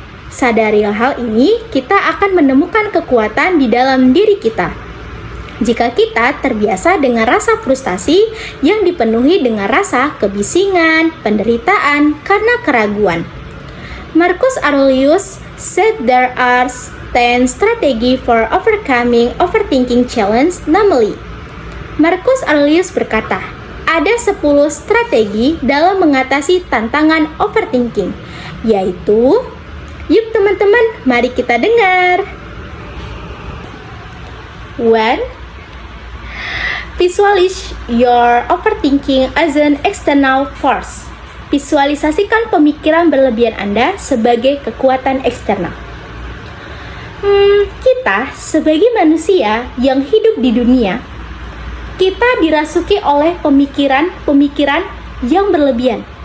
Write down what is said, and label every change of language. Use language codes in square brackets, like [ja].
[id] Sadari hal ini, kita akan menemukan kekuatan di dalam diri kita. Jika kita terbiasa dengan rasa frustasi yang dipenuhi dengan rasa kebisingan, penderitaan karena keraguan." [en] Marcus Aurelius said there are 10 strategy for overcoming overthinking challenge, namely. [id] Marcus Aurelius berkata, ada 10 strategi dalam mengatasi tantangan overthinking, yaitu, yuk teman-teman, mari kita dengar. 1. [en] Visualize your overthinking as an external force. [id] Visualisasikan pemikiran berlebihan Anda sebagai kekuatan eksternal. Kita sebagai manusia yang hidup di dunia, kita dirasuki oleh pemikiran-pemikiran yang berlebihan.